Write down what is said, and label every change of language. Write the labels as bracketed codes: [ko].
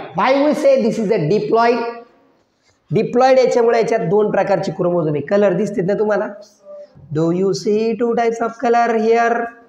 [en] Why we say this is a diploid? [mr] Diploid याच्यामुळे याच्यात 2 प्रकारचे क्रोमोझोम आहे. कलर दिसतात ना तुम्हाला? [en] Do you see 2 types of colour here?